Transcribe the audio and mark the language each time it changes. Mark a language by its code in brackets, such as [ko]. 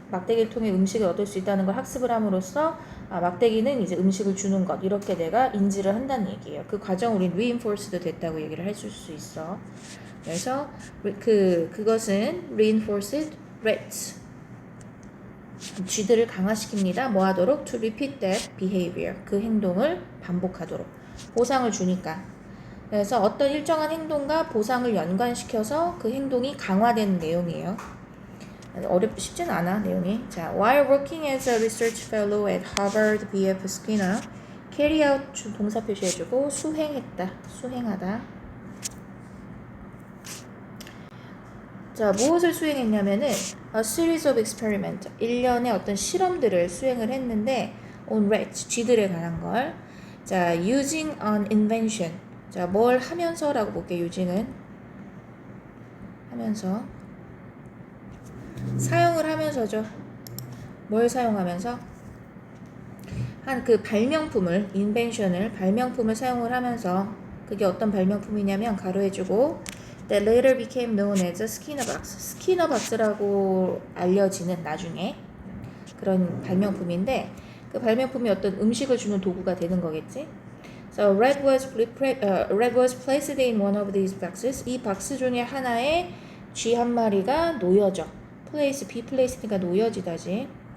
[ko] 막대기를 통해 음식을 얻을 수 있다는 걸 학습을 함으로써 막대기는 이제 음식을 주는 것, 이렇게 내가 인지를 한다는 얘기예요. 그 과정 우린 reinforced 됐다고 얘기를 해줄 수 있어. 그래서 그것은 reinforced rats, 쥐들을 강화시킵니다. 뭐 하도록? [en] To repeat that behavior, [ko] 그 행동을 반복하도록. 보상을 주니까. 그래서 어떤 일정한 행동과 보상을 연관시켜서 그 행동이 강화되는 내용이에요. 쉽진 않아, 내용이. [en] 자, while working as a research fellow at Harvard B.F. [ko] Skinner, [en] carry out [ko] 동사 표시해주고 수행하다. 자, 무엇을 수행했냐면은 [en] a series of experiment, [ko] 일련의 어떤 실험들을 수행을 했는데 [en] on rats, [ko] 쥐들에 관한 걸. [en] 자, using an invention. [ko] 자, 뭘 하면서라고 볼게요. using은 하면서, 사용을 하면서죠. 뭘 사용하면서? 한 그 발명품을, 발명품을 사용을 하면서, 그게 어떤 발명품이냐면 가로해주고 [en] that later became known as a Skinner box. [ko] 스키너 박스라고 알려지는 나중에 그런 발명품인데, 그 발명품이 어떤 음식을 주는 도구가 되는 거겠지. [en] So red was placed in one of these boxes. [ko] 이 박스 중에 하나에 쥐 한 마리가 놓여져. be placed니까 놓여지다지.